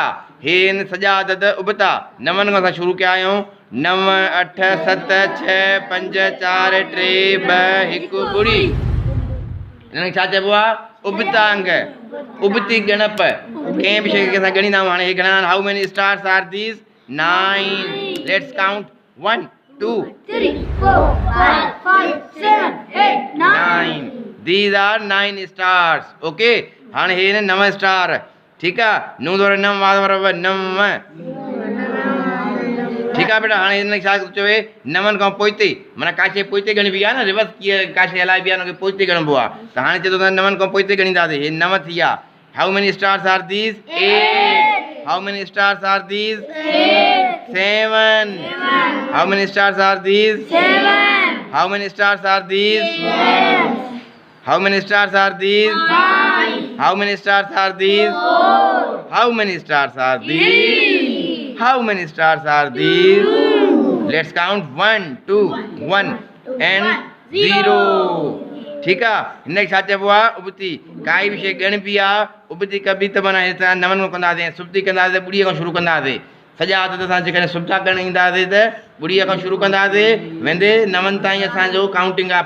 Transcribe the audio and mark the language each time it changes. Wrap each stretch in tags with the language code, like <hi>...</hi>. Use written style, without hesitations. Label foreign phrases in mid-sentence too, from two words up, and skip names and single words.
<sd>हे आहिनि सजा अदद उबता। 9 खां असां शुरू कया आहियूं। 9, 8, 7, 6, 5, 4, 3, 2, 1 ॿुड़ी। हिनखे छा चइबो आहे? उबता अंग, उबती ॻणप। कंहिं बि शइ खे असां ॻणींदा आहियूं। हाणे हे घणा?</sd> <en>how many stars are these? 9। let's count 1, 2, 3, 4, 5, 6, 7, 8, 9। These are 9 stars. Okay.</en> <sd>हाणे हे ने 9 स्टार। ठीकु आहे। 9 दौर 9 वार 9। ठीकु आहे बेटा। हाणे हिन छा चवे? 9 खां पोइ ते माना का शइ पोइ ते ॻणबी आहे न। रिवर्स कीअं का शइ हलाइबी आहे हुनखे पोइ ते ॻणबो आहे। त हाणे चए थो 9 खां पोइ ते ॻणींदासीं। हे 9 थी विया।</sd> <en>how many stars are these? 8। how many stars are these? 7। how many stars are these? 7. how many stars are these? 6. How many stars are these? 5. How many stars are these? 4. How many stars are these? How many stars are these? Let's count 1, 2, 1 and 0.</en> <hi>ठीक है।</hi> <sd>हिन छा चइबो आहे? उबती। काई बि शइ ॻणबी आहे उबती कबी त माना हितां 9 खां कंदासीं, सुबती कंदासीं, ॿुड़ीअ खां शुरू कंदासीं। सजा अदद असां जेकॾहिं सुबता करणु ईंदासीं त ॿुड़ीअ खां शुरू कंदासीं, वेंदे 9 ताईं असांजो काउंटिंग आहे।</sd>